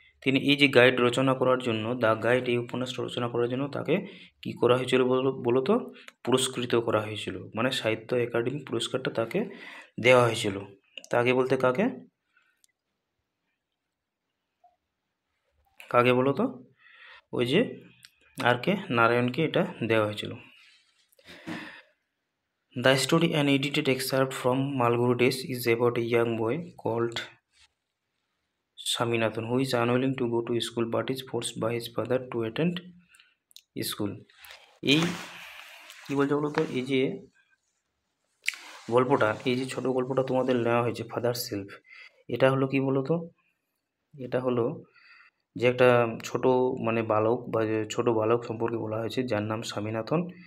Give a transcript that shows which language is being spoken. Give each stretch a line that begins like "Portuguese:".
Bangla: তিনি এই যে গাইড রচনা করার জন্য, দ্য গাইড এই উপন্যাসটা রচনা করার জন্য তাকে কি করা হয়েছিল বলতো, পুরস্কৃত করা হয়েছিল। মানে সাহিত্য একাডেমি পুরস্কারটা তাকে দেওয়া হয়েছিল। তাকে বলতে কাকে, কাকে বলো তো, ওই যে আর কে নারায়ণকে এটা দেওয়া হয়েছিল।
English: The story, an edited excerpt from Malguru Days, is about a young boy called Swaminathan who is unwilling to go to school but is forced by his father to attend school.
Bangla: এই কি বলছে বলো তো, এই যে গল্পটা, এই যে ছোট গল্পটা তোমাদের নেওয়া হয়েছে ফাদার সেলফ, এটা হলো কি বলো তো, এটা হলো যে একটা ছোট মানে বালক বা যে ছোট বালক সম্পর্কে বলা হয়েছে যার নাম স্বামীনাথন।